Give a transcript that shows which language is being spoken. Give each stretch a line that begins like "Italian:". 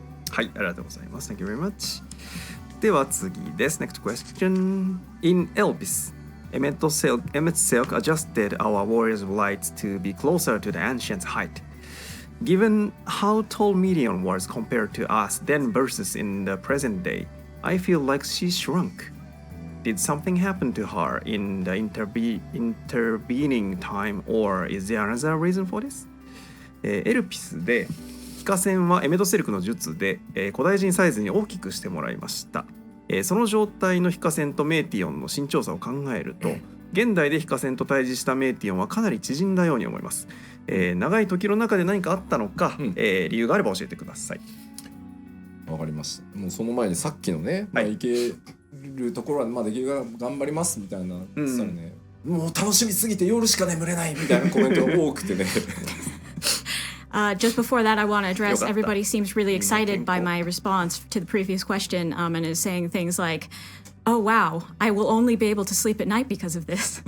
Japanese: はい、ありがとうございます。
English: Thank you very much.
Japanese: では次です。
English: Next question. In Elpis.Emmett Silk adjusted our Warriors of Light to be closer to the ancient height. Given how tall Midian was compared to us then versus in the present day, I feel like she shrunk. Did something happen to her in the intervening time, or is there another reason for this?
Japanese: エルピスで非化線はエメットセルクの術で、古代人サイズに大きくしてもらいました。その状態の非化線とメーティオンの身長差を考えると、現代で非化線と対峙したメーティオンはかなり縮んだように思います。長い時の中で何かあったのか、理由があれば教えてください。わかりました。もうその前にさっきのね、行けるところはできるだけ頑張りますみたいな言ってたらね、もう楽しみすぎて夜しか眠れないみたいなコメントが多くてね。
English: Just before that, I want to address everybody seems really excited by my response to the previous question, and is saying things like, "Oh wow, I will only be able to sleep at night because of this."